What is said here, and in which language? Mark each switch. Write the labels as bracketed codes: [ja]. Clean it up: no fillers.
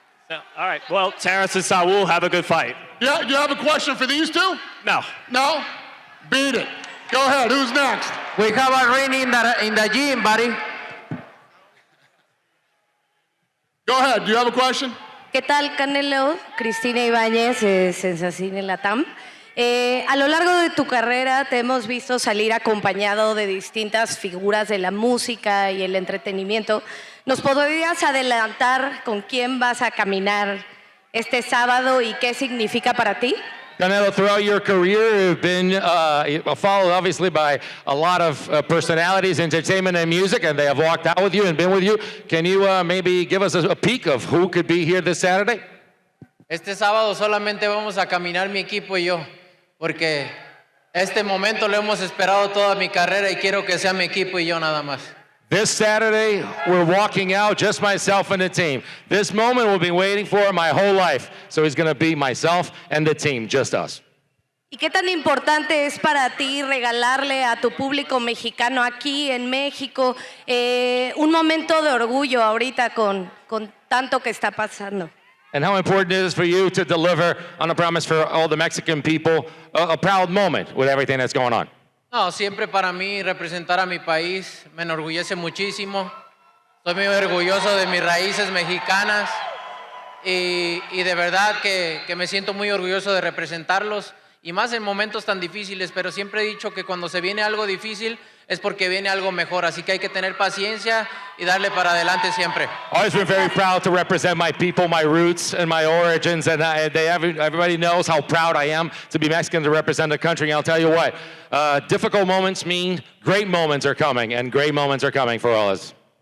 [en] All right, well, Terence and Saul, have a good fight. Yeah, you have a question for these two? No. No? Beat it. Go ahead, who's next? We have a ring in the gym, buddy. Go ahead, do you have a question? [es] ¿Qué tal, Canelo? Cristina Ibáñez, Sensacine Latam. A lo largo de tu carrera te hemos visto salir acompañado de distintas figuras de la música y el entretenimiento. ¿Nos podrías adelantar con quién vas a caminar este sábado y qué significa para ti? [en] Canelo, throughout your career, you've been followed obviously by a lot of personalities, entertainment and music, and they have walked out with you and been with you. Can you maybe give us a peek of who could be here this Saturday? [es] Este sábado solamente vamos a caminar mi equipo y yo, porque este momento lo hemos esperado toda mi carrera y quiero que sea mi equipo y yo nada más. [en] This Saturday, we're walking out, just myself and the team. This moment we've been waiting for my whole life. So it's going to be myself and the team, just us. [es] ¿Y qué tan importante es para ti regalarle a tu público mexicano aquí en México un momento de orgullo ahorita con tanto que está pasando? [en] And how important it is for you to deliver on a promise for all the Mexican people, a proud moment with everything that's going on. [es] No, siempre para mí representar a mi país me enorgullece muchísimo. Estoy muy orgulloso de mis raíces mexicanas y de verdad que me siento muy orgulloso de representarlos y más en momentos tan difíciles, pero siempre he dicho que cuando se viene algo difícil es porque viene algo mejor, así que hay que tener paciencia y darle para adelante siempre. [en] Always been very proud to represent my people, my roots, and my origins, and everybody knows how proud I am to be Mexican, to represent the country. And I'll tell you what, difficult moments mean great moments are coming, and great moments are coming for all of us.